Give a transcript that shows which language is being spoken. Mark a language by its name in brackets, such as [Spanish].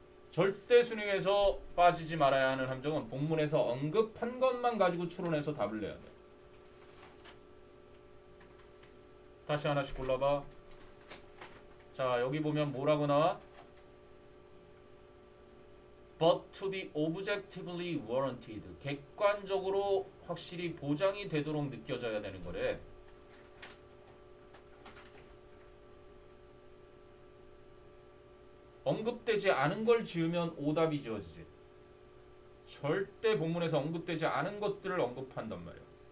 [Korean] 절대 수능에서 빠지지 말아야 하는 함정은 본문에서 언급한 것만 가지고 추론해서 답을 내야 돼. 다시 하나씩 골라봐. 자, 여기 보면 뭐라고 나와? [English] But to be objectively warranted. [Korean] 객관적으로 확실히 보장이 되도록 느껴져야 되는 거래. 언급되지 않은 걸 지으면 오답이 지어지지. 절대 본문에서 언급되지 않은 것들을 언급한단 말이야.